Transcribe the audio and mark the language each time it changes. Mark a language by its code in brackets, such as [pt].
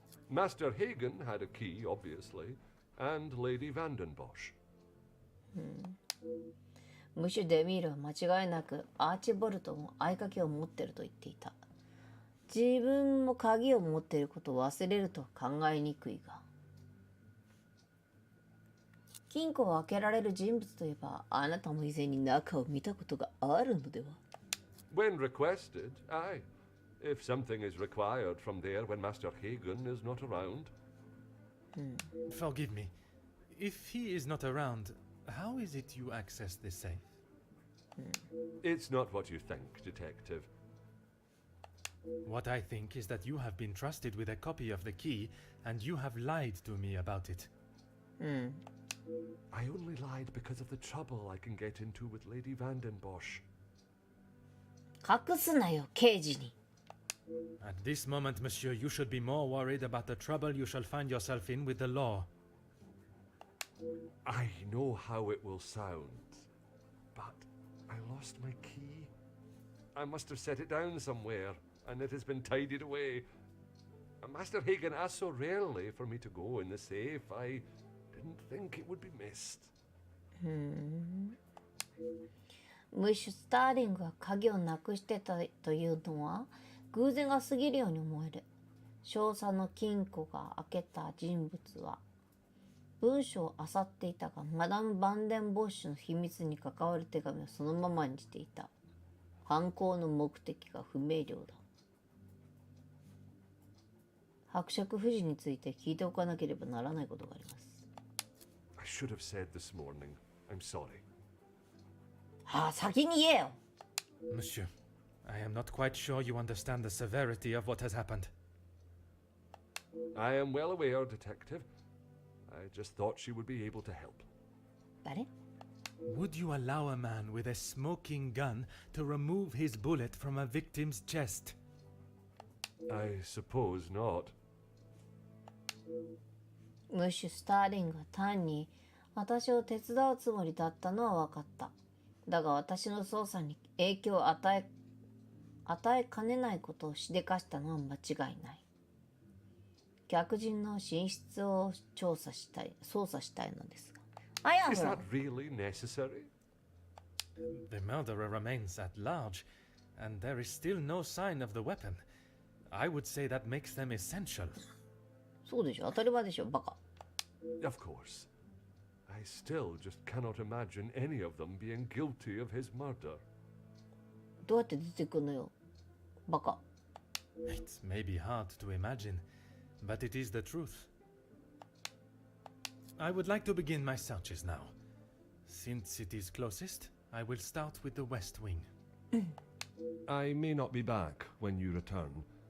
[en] Master Hagen had a key, obviously, and Lady Vandenbosch. [ja] ムシュ・デミールは間違いなくアーチボルトも合鍵を持ってると言っていた。自分も鍵を持っていることを忘れるとは考えにくいが。金庫を開けられる人物といえば、あなたも以前に中を見たことがあるのでは？ [en] When requested, aye. If something is required from there when Master Hagen is not around. Forgive me. If he is not around, how is it you access the safe? It's not what you think, detective. What I think is that you have been trusted with a copy of the key, and you have lied to me about it. I only lied because of the trouble I can get into with Lady Vandenbosch. [ja] 隠すなよ、刑事に。 [en] At this moment, monsieur, you should be more worried about the trouble you shall find yourself in with the law. I know how it will sound, but I lost my key. I must have set it down somewhere, and it has been tidied away. Master Hagen asked so rarely for me to go in the safe, I didn't think it would be missed. [ja] ムッシュ・スターリングが鍵をなくしてたというのは偶然が過ぎるように思える。少佐の金庫が開けた人物は文書を漁っていたが、マダム・バンデンボッシュの秘密に関わる手紙をそのままにしていた。犯行の目的が不明瞭だ。伯爵夫人について聞いておかなければならないことがあります。 [en] I should have said this morning. I'm sorry. [ja] はあ、先に言えよ。 [en] Monsieur, I am not quite sure you understand the severity of what has happened. I am well aware, detective. I just thought she would be able to help. [ja] 誰？ [en] Would you allow a man with a smoking gun to remove his bullet from a victim's chest? I suppose not. [ja] ムッシュ・スターリングが単に私を手伝うつもりだったのは分かった。だが私の捜査に影響を与え与えかねないことをしでかしたのは間違いない。客人の寝室を操作したいのですが。あや [en] Is [ja] ほら [en] that really necessary? The murderer remains at large, and there is still no sign of the weapon. I would say that makes them essential. [ja] そうでしょ、当たり前でしょ、バカ。 [en] Of course. I still just cannot imagine any of them being guilty of his murder. [ja] どうやって出てくんのよ、バカ。 [en] It may be hard to imagine, but it is the truth. I would like to begin my searches now. Since it is closest, I will start with the west wing. I may not be back when you return.